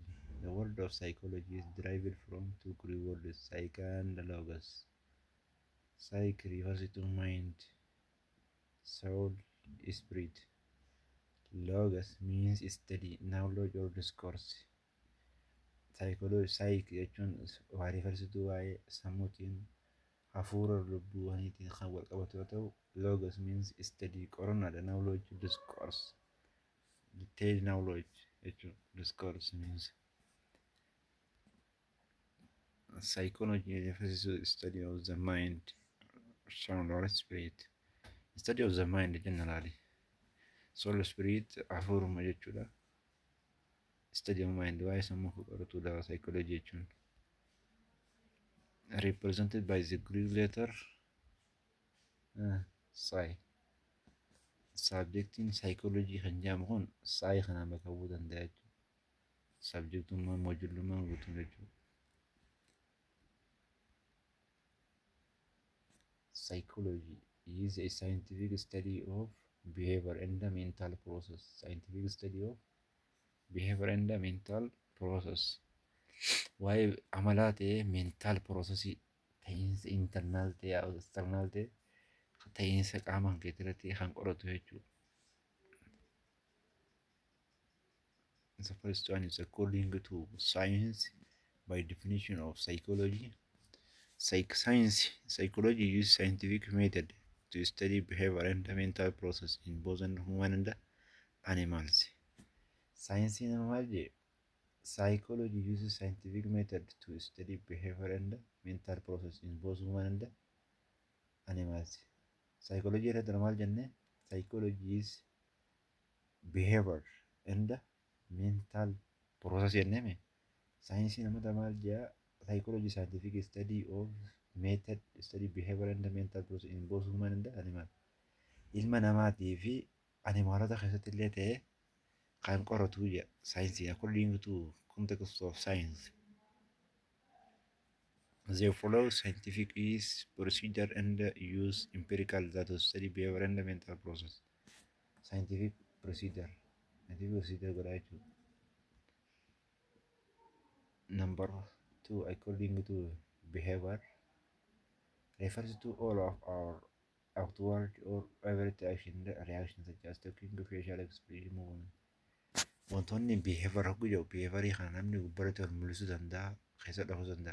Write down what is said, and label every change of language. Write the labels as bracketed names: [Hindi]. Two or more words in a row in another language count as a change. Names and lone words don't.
[English] The word of psychology is derived from two Greek words, psyche and logos. Psyche refers to mind, soul, spirit. Logos means study, knowledge or discourse. [Oromo] Psyche jechuun waa rifarsituu waa'ee sammuutiin hafuura lubbuuwwaniitiin kan wal qabatu yoo ta'u, [English] logos means study [Oromo] qorannaadha, [English] knowledge discourse, detailed knowledge jechuun discourse means. Psychology refers to study of the mind, soul or spirit. Study of the mind generally. Soul spirit [Oromo] hafuuruma jechuudha. [English] Study of mind [Oromo] waa'ee sammuu qoratuudha psychology jechuun. [English] Represented by the Greek letter psi. [Oromo] Subjectiin psychology kan jedhamu kun psi kanaan bakka bu'uu danda'a jechuudha. Subjectummaan moojillummaan guutuun jechuudha. [English] Psychology is a scientific study of behavior and the mental process. Scientific study of behavior and the mental process. [Oromo] Waa'ee amalaa ta'ee [English] mental processii [Oromo] ta'iinsa internal ta'ee external ta'ee ta'iinsa qaama keetirratti kan qoratu jechuudha. [English] The first one is according to science by definition of psychology. Psychology uses scientific method to study behavior and the mental process in both human and animals. Science [Oromo] in maal [English] psychology uses scientific method to study behavior and mental process in both human and animals. [Oromo] Psychology irratti maal jenne? [English] Psychology is behavior and mental process [Oromo] jenneme. Science namata maal jaa? [English] Psychology scientific study of method study behavior and mental process in both human and animal. [Oromo] Ilma namaatii fi animaalota keessatti illee ta'ee kan qoratu jira saayinsii [English] according to context of science. They follow scientific is procedure and use empirical data to study behavior and mental process. Scientific procedure. Scientific procedure [Oromo] godhaa jechuudha. [English] Number 2, according to behavior, refers to all of our outward or overt reaction such as talking, facial expression, movement. [Oromo] Wantoonni behavior hogguu jiru behaviorii kana namni gubbaratti wal mul'isuu danda'a, keessa dhahuu danda'a.